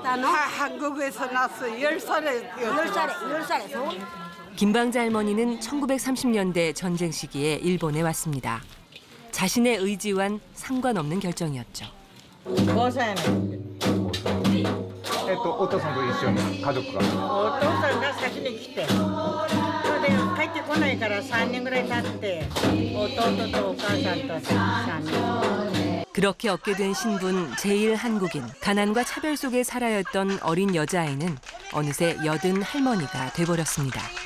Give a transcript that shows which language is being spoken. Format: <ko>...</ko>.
<ko>한국에서 나서 10살에서 김방자 할머니는 1930년대 전쟁 시기에 일본에 왔습니다. 자신의 의지와는 상관없는 결정이었죠.</ko> <ja>5歳のお父さんと一緒に家族が。お父さんが先に来て、それで帰ってこないから3年ぐらい経って、弟とお母さんと3人。</ja> <ko>그렇게 얻게 된 신분 제1한국인. 가난과 차별 속에 살아야 했던 어린 여자아이는 어느새 여든 할머니가 돼버렸습니다.</ko>